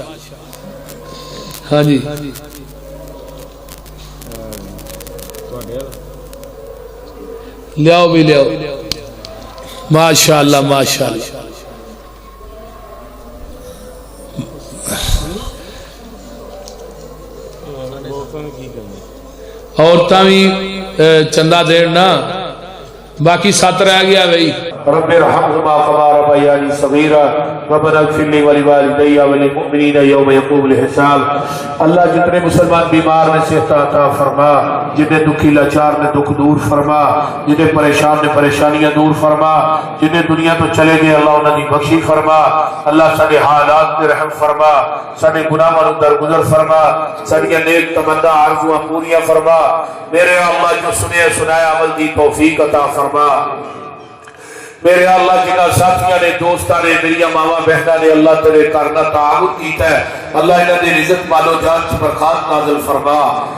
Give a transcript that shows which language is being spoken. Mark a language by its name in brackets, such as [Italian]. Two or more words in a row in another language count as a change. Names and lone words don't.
[Punjabi] ہاں جی لیاؤ بھی لیاؤ ماشاءاللہ ماشاءاللہ. عورتاں بھی چندہ دینا. باقی 7 رہ گیا بھائی. [Arabic] رب ارحمهما كما ربياني صغيرا ربنا اغفر لي ولوالدي وللمؤمنين يوم يقوم الحساب. [Punjabi] اللہ جتنے مسلمان بیمار نے صحت عطا فرما، جنہیں دکھی لاچار نے دکھ دور فرما، جنہیں پریشان نے پریشانیاں دور فرما، جنہیں دنیا تو چلے گئے اللہ انہاں دی بخشی فرما. اللہ سارے حالات میں رحم فرما، سارے گناہاں نوں درگزر فرما، ساری نیک تمنا آرزوئاں پوریاں فرما. میرے اللہ جو سنے سنایا عمل دی توفیق عطا فرما. میرے اللہ جنہ ساتھیاں نے دوستاں نے میری ماواں بہناں نے اللہ تیرے گھر دا تعاون کیتا ہے اللہ انہاں دی عزت مال و جان چ برکات نازل فرما